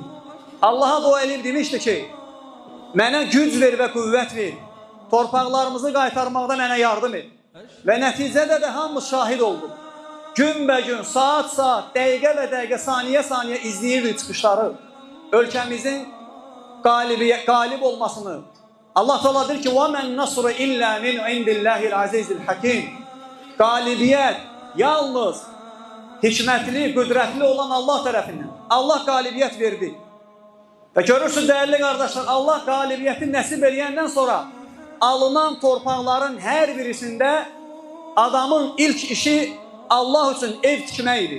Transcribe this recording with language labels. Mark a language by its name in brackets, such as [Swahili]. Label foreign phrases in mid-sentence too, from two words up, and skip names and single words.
[Azerbaijani] Allaha dua eləyib demişdi ki, mənə güc ver və qüvvət ver, torpaqlarımızı qaytarmaqda mənə yardım et. Və nəticədə də hamımız şahid olduq. Gün-bə-gün, saat-saat, dəqiqə-bə-dəqiqə, saniyə-saniyə izləyirdik çıxışları. Ölkəmizin qalib olmasını. Allah Teala deyir ki, [Arabic] وَمَنْ نَصْرُ إِلَّا مِنْ عِنْدِ اللّٰهِ الْعَزِيزِ الْحَكِيمِ. [Azerbaijani] Qalibiyyət yalnız hikmətli, qüdrətli olan Allah tərəfindən. Allah qalibiyyət verdi. Və görürsünüz dəyərli qardaşlar, Allah qalibiyyəti nəsib eləyəndən sonra alınan torpaqların hər birisində adamın ilk işi Allah üçün ev tikmək idi.